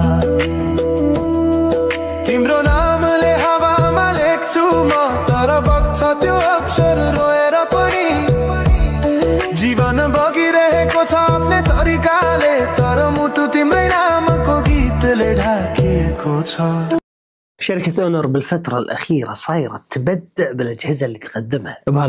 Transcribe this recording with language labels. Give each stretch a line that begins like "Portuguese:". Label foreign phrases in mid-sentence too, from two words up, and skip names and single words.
Nepali: तिम्रो नामले हावामा लेख्छु म, तर बग्छ त्यो अक्षर रोएर पनि। जीवन बगिरहेको छ आफ्नै तरिकाले, तर मुटु तिम्रै नामको गीतले ढाकिएको छ।
Arabic: شركة أونر بالفترة الأخيرة صايرة تبدع بالأجهزة اللي تقدمها.